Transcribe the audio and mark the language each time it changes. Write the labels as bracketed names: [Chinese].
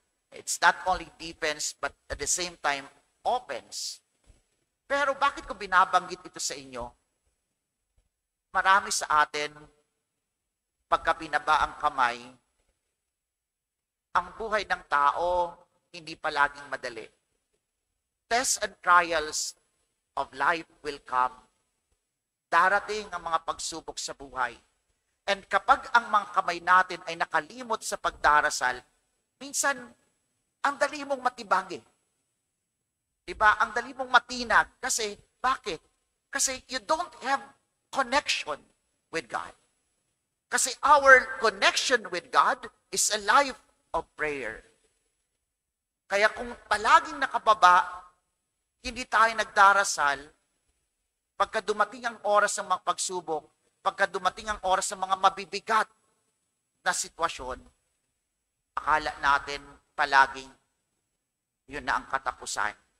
[English] It's not only defense, but at the same time, offense. [Filipino] Pero bakit ko binabanggit ito sa inyo? Marami sa atin, pagka binaba ang kamay, ang buhay ng tao, hindi palaging madali. [English] Tests and trials of life will come. [Filipino] Darating ang mga pagsubok sa buhay. And kapag ang mga kamay natin ay nakalimot sa pagdarasal, minsan, ang dali mong matibag eh. Diba? Ang dali mong matinag. Kasi, bakit? [English] Kasi you don't have connection with God. Kasi our connection with God is a life of prayer. [Filipino] Kaya kung palaging nakababa, hindi tayo nagdarasal, pagka dumating ang oras ng mga pagsubok, pagka dumating ang oras ng mga mabibigat na sitwasyon, akala natin palaging yun na ang katapusan.